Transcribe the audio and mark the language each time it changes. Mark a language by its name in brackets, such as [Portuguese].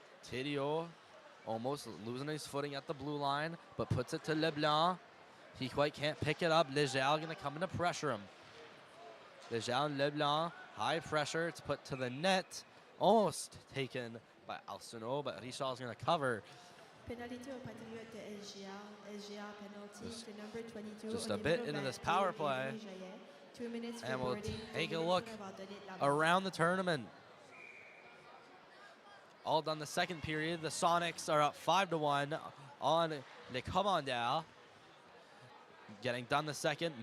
[English] Thériault almost losing his footing at the blue line, but puts it to Leblanc. He quite can't pick it up. Legel going to come in to pressure him. Legel and Leblanc, high pressure. It's put to the net. Almost taken by Alcino, but Richard is going to cover. [French] Pénalité au Patriote de LGR. [English] LGR penalty to number 22. Just a bit into this power play. 2 minutes for And we'll boarding. take a look around the tournament. All done the second period. The Sonics are up 5-1 on the Commandeur. Getting done the second.